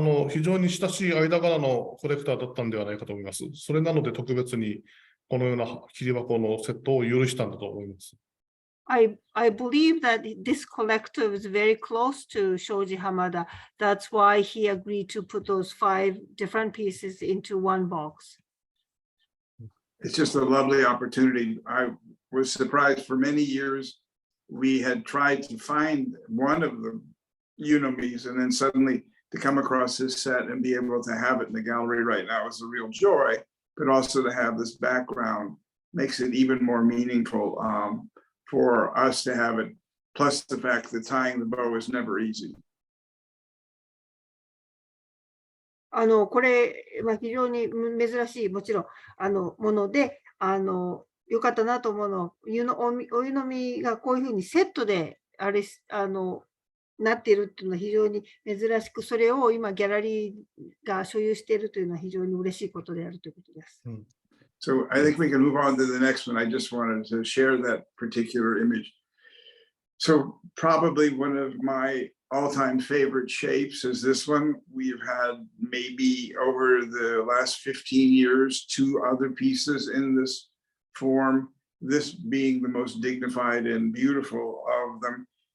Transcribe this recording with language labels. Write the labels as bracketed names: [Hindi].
[Japanese] 非常に親しい間柄のコレクターだったんではないかと思います。それなので特別にこのような切り箱のセットを許したんだと思います。 [English] I believe that this collector was very close to Shoji Hamada. That's why he agreed to put those 5 different pieces into one box. It's just a lovely opportunity. I was surprised. For many years we had tried to find one of the unomis, and then suddenly to come across this set and be able to have it in the gallery right now is a real joy, but also to have this background makes it even more meaningful for us to have it, plus the fact that tying the bow is never easy. [Japanese] これは非常に珍しいもちろんものでよかったなと思うのはお湯飲みがこういうふうにセットでなっているというのは非常に珍しく、それを今ギャラリーが所有しているというのは非常に嬉しいことであるということです。 [English] So I think we can move on to the next one. I just wanted to share that particular image. So probably one of my all-time favorite shapes is this one. We've had maybe over the last 15 years, 2 other pieces in this form, this being the most dignified and beautiful of them.